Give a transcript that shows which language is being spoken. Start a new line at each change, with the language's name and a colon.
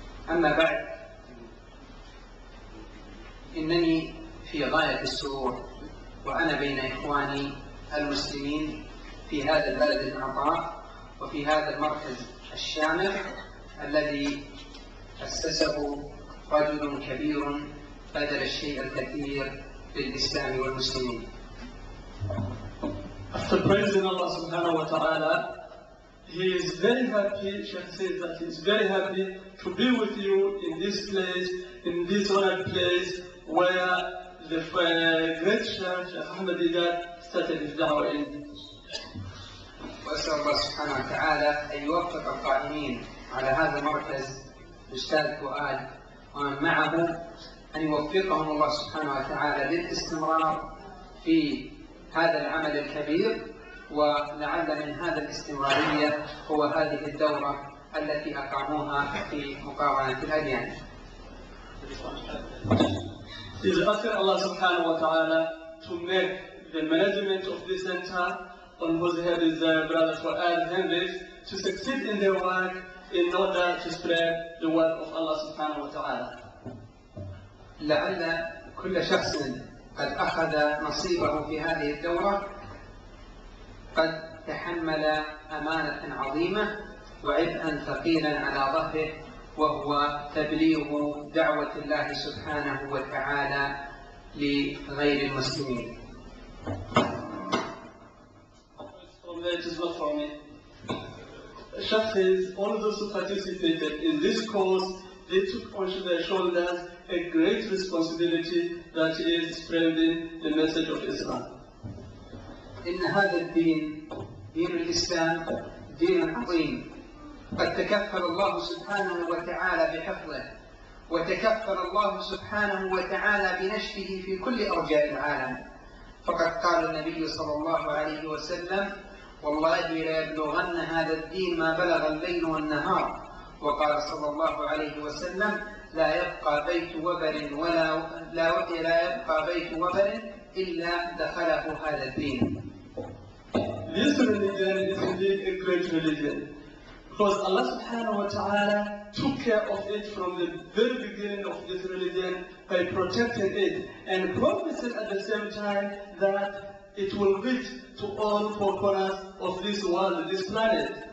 Arabic: أما بعد، إنني في غاية السرور وأنا بين إخواني المسلمين في هذا البلد العطاء وفي هذا المركز الشامل الذي أسسه رجل كبير بذل الشيء الكثير للإسلام والمسلمين.
English: After praising Allah subhanahu wa ta'ala, he is very happy, Sheikh says that he is very happy to be with you in this place, in this honored place where the great Sheikh Ahmed Deedat started his dawah in.
Arabic: وأسأل الله سبحانه وتعالى أن يوفق القائمين على هذا المركز الأستاذ فؤاد ومن معه، أن يوفقهم الله سبحانه وتعالى للاستمرار في هذا العمل الكبير، ولعل من هذا الاستمرارية هو هذه الدورة التي أقاموها في مقارنة الأديان.
English: He's asking Allah subhanahu wa ta'ala to make the management of this center, on whose head is Brother Fuad Hendricks, to succeed in their work in order to spread the word of Allah subhanahu wa ta'ala.
Arabic: لعل كل شخص قد أخذ نصيبه في هذه الدورة قد تحمل أمانة عظيمة وعبئا ثقيلا على ظهره، وهو تبليغ دعوة الله سبحانه وتعالى لغير المسلمين.
English: It is not for me. Sheikh says all those who participated in this course, they took on their shoulders a great responsibility, that is spreading the message of Islam.
Arabic: إن هذا الدين، دين الإسلام، دين عظيم، قد تكفل الله سبحانه وتعالى بحفظه، وتكفل الله سبحانه وتعالى بنشره في كل أرجاء العالم. فقد قال النبي صلى الله عليه وسلم: والله ليبلغن هذا الدين ما بلغ الليل والنهار. وقال صلى الله عليه وسلم: لا يبقى بيت وبر لا يبقى بيت وبر إلا دخله هذا الدين.
English: This religion is indeed a great religion, because Allah subhanahu wa ta'ala took care of it from the very beginning of this religion by protecting it, and promised at the same time that it will reach to all four corners of this world, this planet.